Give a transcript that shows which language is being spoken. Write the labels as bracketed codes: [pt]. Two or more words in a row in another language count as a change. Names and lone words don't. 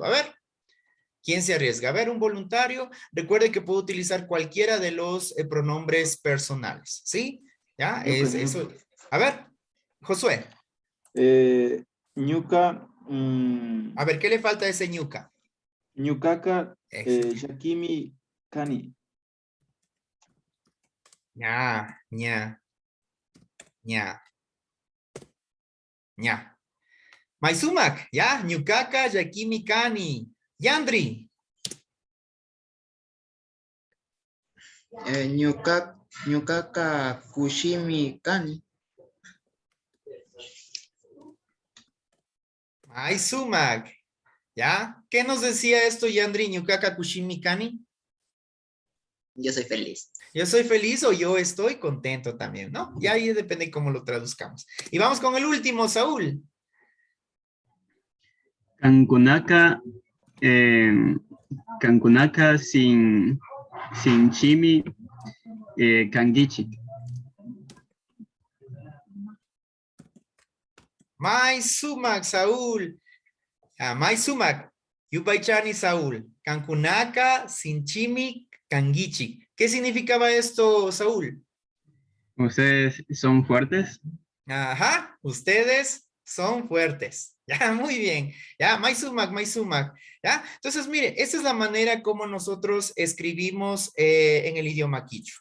[es] A ver, ¿quién se arriesga? A ver, un voluntario. Recuerde que puedo utilizar cualquiera de los pronombres personales, ¿sí? ¿Ya? Eso. A ver, Josué. Ñuka. A ver, ¿qué le falta a ese ñuka? [qu] Ñukaka, Yakimi, Kani. ña. Maisumak, ya, ñukaka, yakimi, kani. Yandri. Ñukaka, kushimi, kani. Maisumak, [es] ¿ya? ¿Qué nos decía esto, [qu] Yandri, ñukaka, kushimi, kani? [es] Yo soy feliz. Yo soy feliz o yo estoy contento también, ¿no? Ya ahí depende cómo lo traduzcamos. Y vamos con el último, Saúl. [qu] Kankunaka, Kankunaka sin chimi, kangichi. Maisumak, Saúl. Maisumak, Yupaychani, Saúl. Kankunaka, Sinchimi, Kangichi. [es] ¿Qué significaba esto, Saúl? ¿Ustedes son fuertes? Ajá, ustedes son fuertes. Ya, muy bien. Ya, Maisumak. Ya, entonces, mire, esta es la manera como nosotros escribimos en el idioma quichua.